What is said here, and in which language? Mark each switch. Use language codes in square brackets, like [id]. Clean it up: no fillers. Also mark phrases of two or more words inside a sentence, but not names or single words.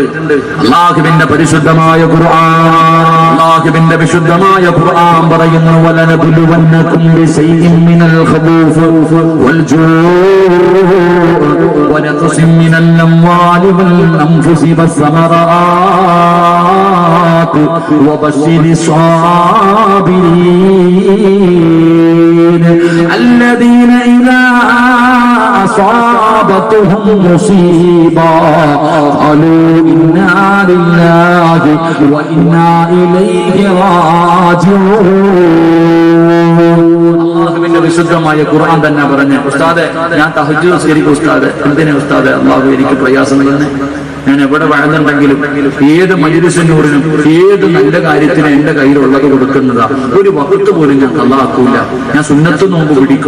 [ml] അള്ളാഹുവിന്റെ പരിശുദ്ധമായ ഖുർആൻ പറയുന്നു, [ar] ولنبلونكم بشيء من الخوف والجوع ونقص من الأموال والأنفس والثمرات وبشر الصابرين الذين إذا أصابتهم مصيبة قالوا إنا لله وإنا إليه راجعون. [ml] അള്ളാഹുവിന്റെ വിശുദ്ധമായ ഖുർആൻ തന്നെ പറഞ്ഞ ഉസ്താദെ, ഞാൻ തഹജ്ജുദ് നിസ്കരിക്കും ഉസ്താദെ. എന്തിനാ ഉസ്താദെ? അള്ളാഹു എനിക്ക് പ്രയാസം തന്നെ. ഞാൻ എവിടെ വഴുതുണ്ടെങ്കിലും ഏത് മജ്‌ലിസിനൂറിനും ഏത് നല്ല കാര്യത്തിനും എന്റെ കയ്യിലുള്ളത് കൊടുക്കുന്നതാ. ഒരു വഖത്ത് പോലും ഞാൻ ഖളാക്കൂല. ഞാൻ സുന്നത്ത് നോമ്പ് പിടിക്കും.